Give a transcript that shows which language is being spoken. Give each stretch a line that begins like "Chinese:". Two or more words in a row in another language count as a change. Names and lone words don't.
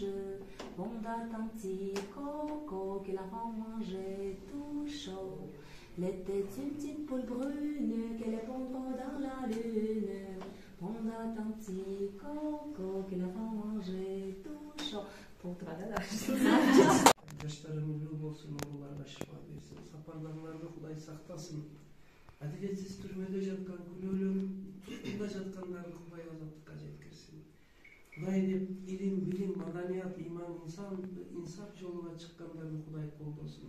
French: On attend un petit coco que l'enfant mangeait tout chaud. Les têtes d'une petite poule brune qu'elle pondra dans la lune. On attend un petit coco que l'enfant mangeait tout chaud.
Kyrgyz: Жаштарың үлүү болсун, ооруларга шифа берсин, сапарларыңарды Кудай сактасын. Адилетсиз түрмөдө жаткан, күнөөлөрүн туткунда жаткандарды Кудай азаттыкка жеткирсин. Кудай деп илим, билим, маданият, иман, инсап жолуна чыккандарды Кудай колдосун.